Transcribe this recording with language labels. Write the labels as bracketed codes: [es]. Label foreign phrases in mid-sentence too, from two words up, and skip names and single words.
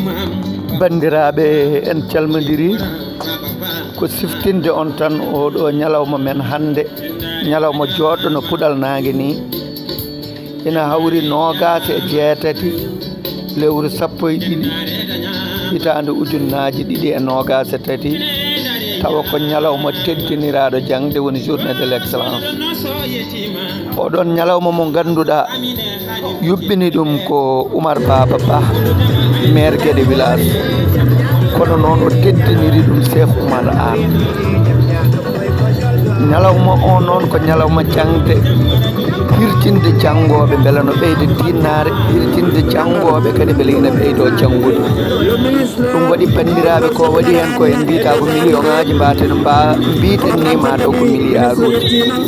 [ff] bandiraɓe en calmodiri ko siftinde on tan oɗo ñalawma men hande ñalawma joɗɗo no puɗal nangue ni ina hawri 27 lewru 12 hitande ujunnaji 223 tawa ko ñalawma teddiniraɗo jangde woni [fr] journée de l'excellence [ff] oɗon ñalawma mo ganduɗa yuɓɓini ɗum ko Oumar Baba Ba maire Guédé village kono noon o teddiniri ɗum Cheikh Oumar Anne ñalawma o noon ko ñalawma jangde hirtinde janggoɓe beele no ɓeyde tinnare hirtinde janggoɓe kadi beele ina ɓeydo janggude ɗum waɗi bandiraɓe ko waɗi hen ko en mbita ko million ngaji mbaten mbiten ni ma taw ko milliard uji